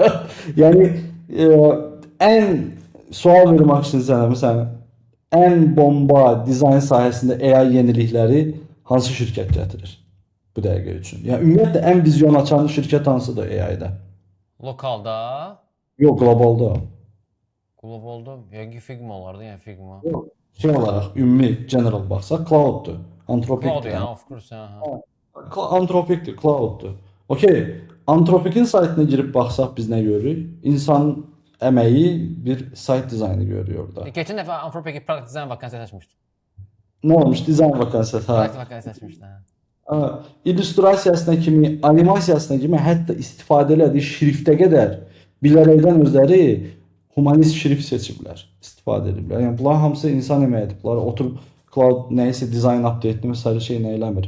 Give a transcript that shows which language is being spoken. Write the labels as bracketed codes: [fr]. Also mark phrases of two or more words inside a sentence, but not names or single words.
[az] Yəni ən sual vermək üçün sənə məsələn ən bomba dizayn sahəsində AI yenilikləri hansı şirkət gətirir bu dəqiqə üçün? Yəni ümumiyyətlə ən vizyon açan şirkət hansıdır AI-da? Lokalda? Yox, qlobalda. Qlobalda yəqin Figma olardı, yəni Figma. Şey olaraq ümumi general baxsaq cloud-dur. Anthropic. Cloud yəni, [en] of course, [az] Anthropic-dir, cloud-dur. Okey, Anthropic-in saytına girib baxsaq biz nə görürük? İnsan əməyi bir sayt dizaynı görürük orada. Keçən dəfə Anthropic [en] product design [az] vakansiya açmışdı. Nə olmuş? Dizayn vakansiyası. Product vakansiya açmışdı. İllüstrasiyasına kimi, animasiyasına kimi, hətta istifadə elədiyi şriftə qədər bilərəkdən özləri humanist şrift seçiblər, istifadə ediblər. Yəni bunlar hamısı insan əməyidir. Bunlar oturub cloud nəyisə dizayn update-ni məsələ şey nə eləmir.